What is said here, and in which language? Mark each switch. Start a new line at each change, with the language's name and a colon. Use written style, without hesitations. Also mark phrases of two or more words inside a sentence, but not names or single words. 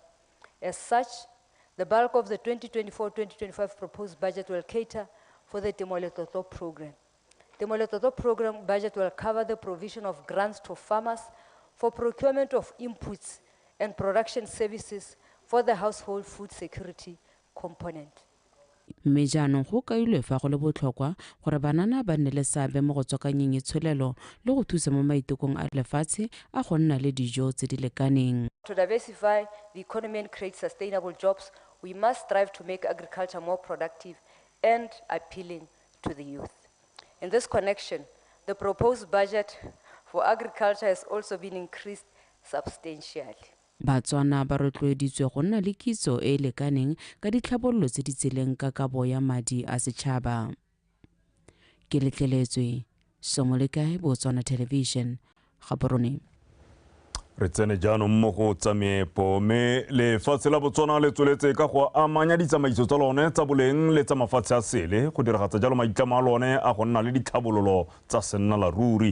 English: As such, the bulk of the 2024-2025 proposed budget will cater for the Temoletoto program. The Temoletoto program budget will cover the provision of grants to farmers for procurement of inputs and production services for the household food security component.
Tswana: Mme jaanong go kailwe fa go le botlhokwa gore banana ba nne le seabe mo go tswakanyeng itsholelo le go thusa mo maitekong a lefatshe a go nna le dijo tse di lekaneng.
English: To diversify the economy and create sustainable jobs, we must strive to make agriculture more productive and appealing to the youth. In this connection, the proposed budget for agriculture has also been increased substantially.
Tswana: BOTSWANA ba rotloeditswe go nna le kitso e lekaneng ka ditlhabololo tse di tseleng ka kabo ya madi a setšhaba. Ke letleletswe Somolekae, BOTSWANA Television, Gaborone. Re tsene jaanong mo go tsa meepo mme lefatshe la Botswana le tsweletse ka go amanya ditsamaiso tsa lone tsa boleng le tsa mafatshe a sele go diragatsa jalo maitlamo a lone a go nna le ditlhabololo tsa sennalaruri.